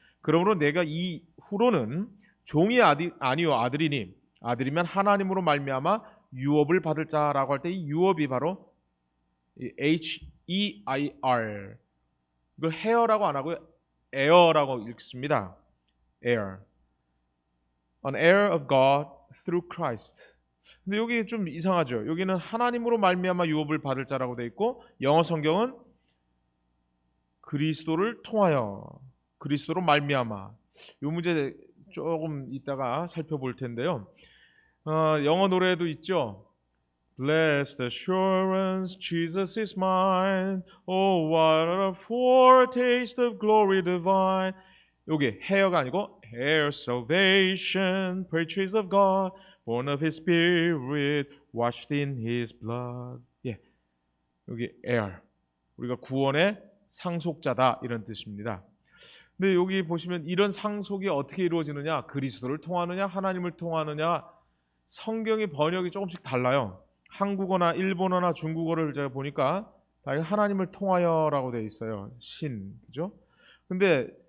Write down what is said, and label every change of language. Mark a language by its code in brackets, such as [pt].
[ko] 그러므로 내가 이후로는 종이 아니요 아들이니 아들이면 하나님으로 말미암아 유업을 받을 자라고 할 때 이 유업이 바로 H-E-I-R, 이걸 heir라고 안 하고요 heir라고 읽습니다. [en] heir, an heir of God through Christ. [ko] 근데 여기 좀 이상하죠. 여기는 하나님으로 말미암아 유업을 받을 자라고 돼 있고 영어 성경은 그리스도를 통하여, 그리스도로 말미암아. 이 문제 조금 이따가 살펴볼 텐데요. 영어 노래도 있죠. [en] Blessed assurance, Jesus is mine. Oh, what a foretaste of glory divine. [ko] 여기 heir가 아니고 [en] heir salvation, purchase of God, born of His Spirit, washed in His blood. [ko] 예, 여기 heir, 우리가 구원의 상속자다 이런 뜻입니다. 근데 여기 보시면 이런 상속이 어떻게 이루어지느냐, 그리스도를 통하느냐, 하나님을 통하느냐, 성경의 번역이 조금씩 달라요. 한국어나 일본어나 중국어를 제가 보니까 다 하나님을 통하여라고 되어 있어요. 신, 그죠? 근데